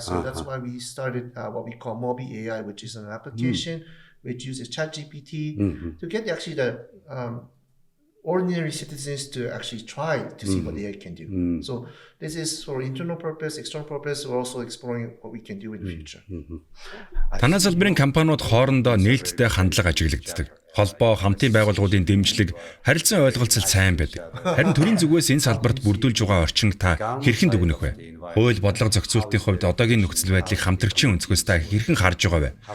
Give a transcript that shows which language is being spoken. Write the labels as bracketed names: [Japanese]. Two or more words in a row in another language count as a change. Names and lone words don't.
[English] So that's why we started what we call Mobi AI, which is an application which uses ChatGPT to get actually the ordinary citizens to actually try to see what AI can do. So this is for internal purpose, external purpose. We're also exploring what we can do in the future. [Mongolian] Танай салбарын компаниуд хоорондоо нээлттэй хандлага ажиглагддаг. Холбоо, хамтын байгууллагуудын дэмжлэг, харилцан ойлголцол сайн байдаг. Харин төрийн зүгээс энэ салбарт бүрдүүлж байгаа орчинг та хэрхэн дүгнэх вэ? Хууль бодлого зохицуулалтын хувьд одоогийн нөхцөл байдлыг хамтрагчийн өнцгөөс та хэрхэн харж байгаа вэ?